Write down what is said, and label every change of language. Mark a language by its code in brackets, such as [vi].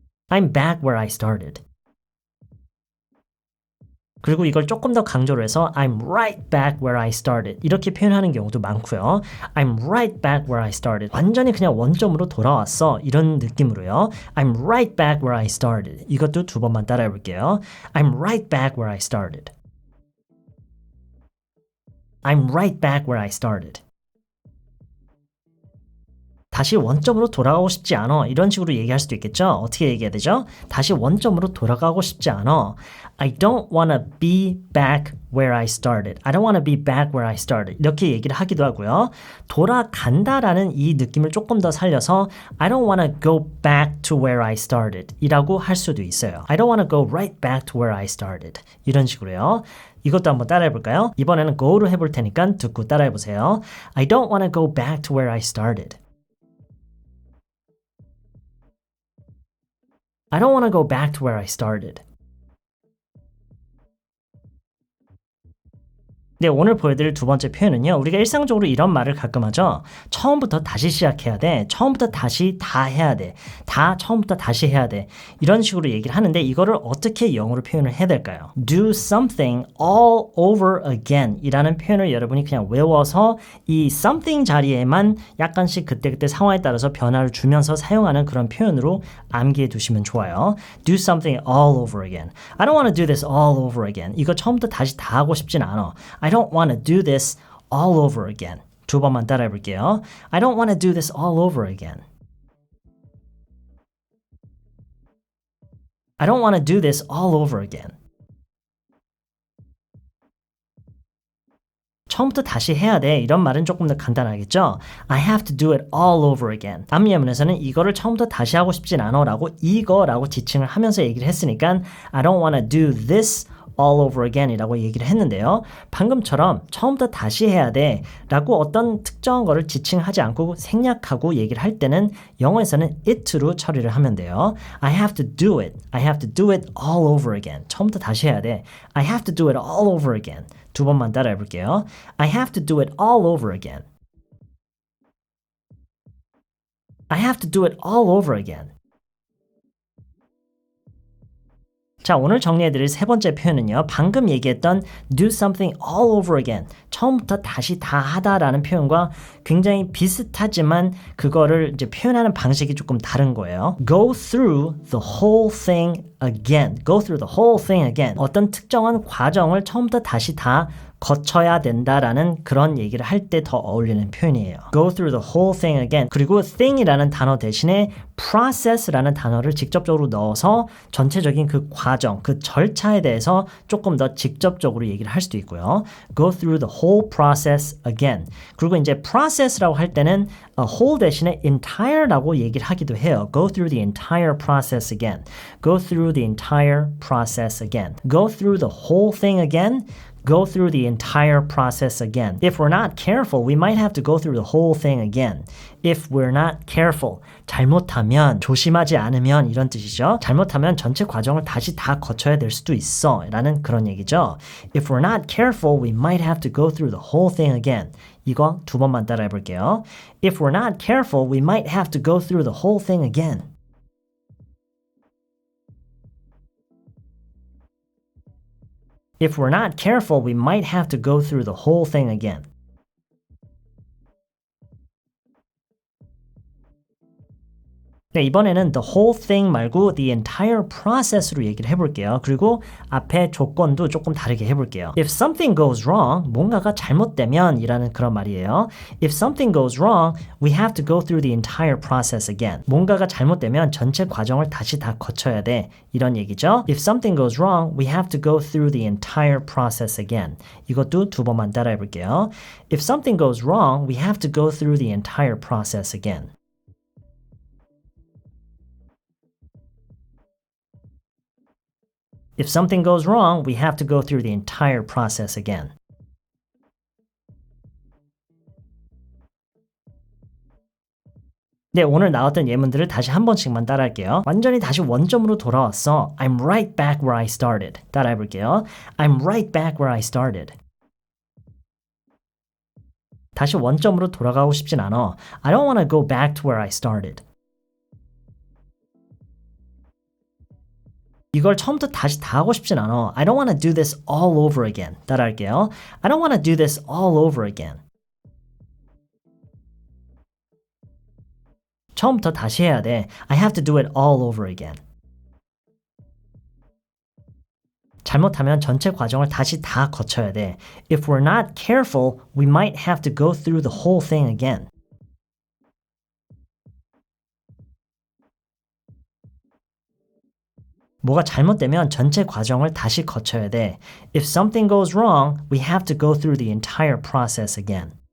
[en] I'm back where I started. [ko] 그리고 이걸 조금 더 강조를 해서 [en] I'm right back where I started [ko] 이렇게 표현하는 경우도 많고요. [en] I'm right back where I started [ko] 완전히 그냥 원점으로 돌아왔어 이런 느낌으로요. [en] I'm right back where I started [ko] 이것도 두 번만 따라해 볼게요. [en] I'm right back where I started. I'm right back where I started. [ko] 다시 원점으로 돌아가고 싶지 않아. 이런 식으로 얘기할 수도 있겠죠? 어떻게 얘기해야 되죠? 다시 원점으로 돌아가고 싶지 않아. [en] I don't want to be back where I started. I don't want to be back where I started. [ko] 이렇게 얘기를 하기도 하고요. 돌아간다라는 이 느낌을 조금 더 살려서 [en] I don't want to go back to where I started [ko] 이라고 할 수도 있어요. [en] I don't want to go right back to where I started. [ko] 이런 식으로요. 이것도 한번 따라해 볼까요? 이번에는 go로 해볼 테니까 듣고 따라해 보세요. [en] I don't want to go back to where I started. I don't want to go back to where I started. [ko] 네, 오늘 보여드릴 두 번째 표현은요. 우리가 일상적으로 이런 말을 가끔 하죠. 처음부터 다시 시작해야 돼. 처음부터 다시 다 해야 돼. 다 처음부터 다시 해야 돼. 이런 식으로 얘기를 하는데 이거를 어떻게 영어로 표현을 해야 될까요? [en] Do something all over again [ko] 이라는 표현을 여러분이 그냥 외워서 이 something 자리에만 약간씩 그때그때 상황에 따라서 변화를 주면서 사용하는 그런 표현으로 암기해 두시면 좋아요. [en] Do something all over again. I don't want to do this all over again. [ko] 이거 처음부터 다시 다 하고 싶진 않아. [en] I don't want to do this all over again. [ko] 두 번만 따라해 볼게요. [en] I don't want to do this all over again. I don't want to do this all over again. [ko] 처음부터 다시 해야 돼. 이런 말은 조금 더 간단하겠죠? [en] I have to do it all over again. [ko] 앞 예문에서는 이거를 처음부터 다시 하고 싶진 않아 라고 이거라고 지칭을 하면서 얘기를 했으니까 [en] I don't want to do this all over again [ko] 이라고 얘기를 했는데요. 방금처럼 처음부터 다시 해야 돼 라고 어떤 특정한 거를 지칭하지 않고 생략하고 얘기를 할 때는 영어에서는 it로 처리를 하면 돼요. [en] I have to do it. I have to do it all over again. [ko] 처음부터 다시 해야 돼. [en] I have to do it all over again. [ko] 두 번만 따라해 볼게요. [en] I have to do it all over again. I have to do it all over again. [ko] 자, 오늘 정리해드릴 세 번째 표현은요. 방금 얘기했던 [en] do something all over again. [ko] 처음부터 다시 다 하다라는 표현과 굉장히 비슷하지만 그거를 이제 표현하는 방식이 조금 다른 거예요. [en] Go through the whole thing again. Go through the whole thing again. [ko] 어떤 특정한 과정을 처음부터 다시 다 거쳐야 된다라는 그런 얘기를 할 때 더 어울리는 표현이에요. [en] Go through the whole thing again. [ko] 그리고 thing이라는 단어 대신에 process라는 단어를 직접적으로 넣어서 전체적인 그 과정, 그 절차에 대해서 조금 더 직접적으로 얘기를 할 수도 있고요. [en] Go through the whole process again. [ko] 그리고 이제 process라고 할 때는 whole 대신에 entire라고 얘기를 하기도 해요. [en] Go through the entire process again. Go through the entire process again. Go through the whole thing again. Go through the entire process again. If we're not careful, we might have to go through the whole thing again. If we're not careful, [ko] 잘못하면, 조심하지 않으면 이런 뜻이죠. 잘못하면 전체 과정을 다시 다 거쳐야 될 수도 있어 라는 그런 얘기죠. [en] If we're not careful, we might have to go through the whole thing again. [ko] 이거 두 번만 따라해 볼게요. [en] If we're not careful, we might have to go through the whole thing again. If we're not careful, we might have to go through the whole thing again. [ko] 네, 이번에는 the whole thing 말고 the entire process로 얘기를 해볼게요. 그리고 앞에 조건도 조금 다르게 해볼게요. [en] If something goes wrong, [ko] 뭔가가 잘못되면 이라는 그런 말이에요. [en] If something goes wrong, we have to go through the entire process again. [ko] 뭔가가 잘못되면 전체 과정을 다시 다 거쳐야 돼. 이런 얘기죠. [en] If something goes wrong, we have to go through the entire process again. [ko] 이것도 두 번만 따라해 볼게요. [en] If something goes wrong, we have to go through the entire process again. If something goes wrong, we have to go through the entire process again. [ko] 네, 오늘 나왔던 예문들을 다시 한 번씩만 따라할게요. 완전히 다시 원점으로 돌아왔어. [en] I'm right back where I started. [ko] 따라해볼게요. [en] I'm right back where I started. [ko] 다시 원점으로 돌아가고 싶진 않아. [en] I don't want to go back to where I started. [ko] 이걸 처음부터 다시 다 하고 싶진 않아. [en] I don't want to do this all over again. [ko] 따라할게요. [en] I don't want to do this all over again. [ko] 처음부터 다시 해야 돼. [en] I have to do it all over again. [ko] 잘못하면 전체 과정을 다시 다 거쳐야 돼. [en] If we're not careful, we might have to go through the whole thing again. [ko] 뭐가 잘못되면 전체 과정을 다시 거쳐야 돼. [en] If something goes wrong, we have to go through the entire process again.